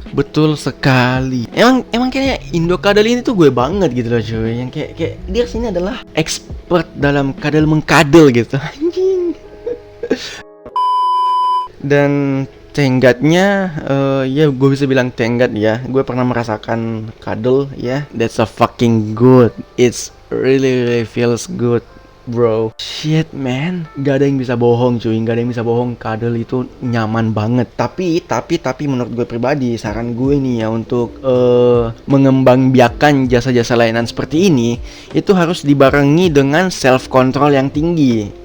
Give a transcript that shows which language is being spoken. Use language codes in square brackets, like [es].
[id] Betul sekali. Emang kayaknya Indo Cuddle ini tuh gue banget gitu loh cuy. Yang kayak dia sini adalah expert dalam cuddle mengkadel gitu. Anjing. Dan tenggatnya, ya gue bisa bilang tenggat ya. Gue pernah merasakan cuddle ya. [en] That's a fucking good. It's really feels good, bro. Shit man, [id] gak ada yang bisa bohong cuy. Gak ada yang bisa bohong, cuddle itu nyaman banget. Tapi menurut gue pribadi, saran gue nih ya untuk mengembangbiakan jasa-jasa layanan seperti ini, itu harus dibarengi dengan self control yang tinggi.